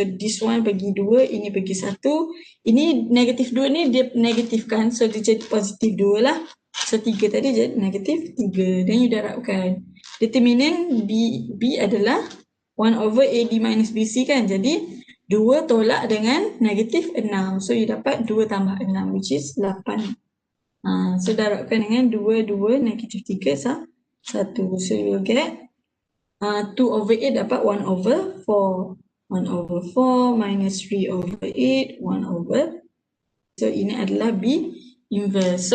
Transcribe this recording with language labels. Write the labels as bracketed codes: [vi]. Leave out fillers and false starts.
[en] So this one [ms] bagi 2, ini bagi 1. Ini negatif 2 ni dia negatifkan, so dia jadi positif 2 lah. So 3 tadi jadi negatif 3. Dan you darabkan. [en] Determinant B adalah 1 over AD minus BC kan. [ms] Jadi 2 tolak dengan negatif 6. [en] So you [ms] dapat 2 tambah 6 [en] which is 8. [ms] So darabkan dengan 2, negatif 3, 1. [en] So you will get 2 over 8 dapat 1 over 4. 1 over 4 minus 3 over 8, 1 over. [ms] So ini adalah B inverse.